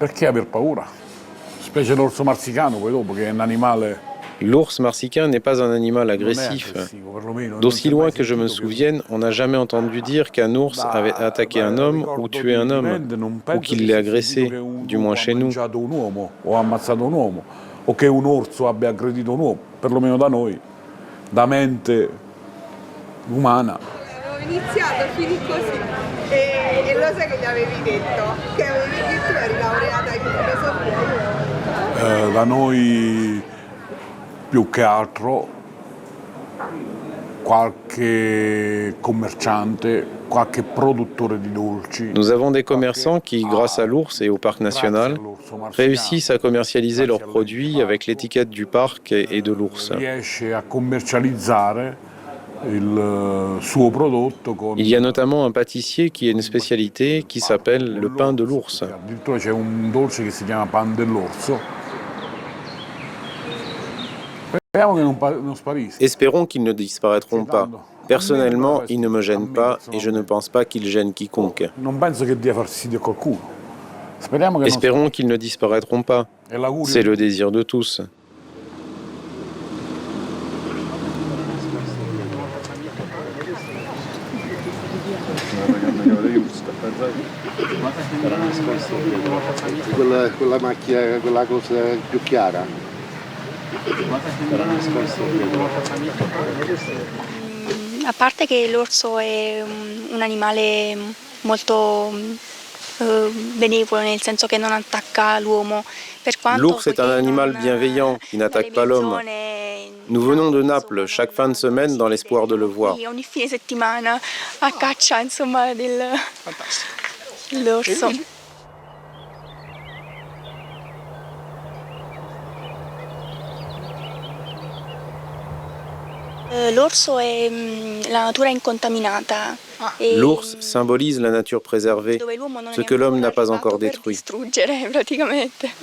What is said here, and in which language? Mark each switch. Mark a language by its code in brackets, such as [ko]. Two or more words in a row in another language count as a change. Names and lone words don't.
[fr] L'ours marsicain n'est pas un animal agressif. D'aussi loin que je me souvienne, on n'a jamais entendu dire qu'un ours avait attaqué un homme ou tué un homme, ou qu'il l'ait agressé, du moins chez nous. [it] O che un orso abbia aggredito un uomo, perlomeno da noi, da mente umana. Avevo iniziato a finire così e lo sai che gli avevi detto? Che avevi detto che eri laureata in filosofia. Da noi più che altro qualche commerciante, qualche produttore di dolci. [fr] Nous avons des commerçants qui, grâce à l'ours et au parc national, réussissent à commercialiser leurs produits avec l'étiquette du parc et de l'ours. [it] Riesce a commercializzare il suo prodotto con... [fr] Il y a notamment un pâtissier qui a une spécialité qui s'appelle le pain de l'ours. [it] Addirittura c'è un dolce che si chiama pan dell'orso. [fr] Espérons qu'ils ne disparaîtront pas. Personnellement, ils ne me gênent pas et je ne pense pas qu'ils gênent quiconque. Espérons qu'ils ne disparaîtront pas. C'est le désir de tous. [it] Quella macchia, quella cosa più chiara. A parte che l'orso è un animale molto bénévole, nel senso che non attacca l'uomo. [fr] L'ours est un animal bienveillant qui n'attaque pas l'homme. Nous venons de Naples chaque fin de semaine dans l'espoir de le voir. [it] Ogni fine settimana a caccia, insomma, dell'orso. L'orso è la natura incontaminata. [fr] L'ours symbolise la nature préservée, ce que l'homme n'a pas encore détruit. [it] Distruggere praticamente.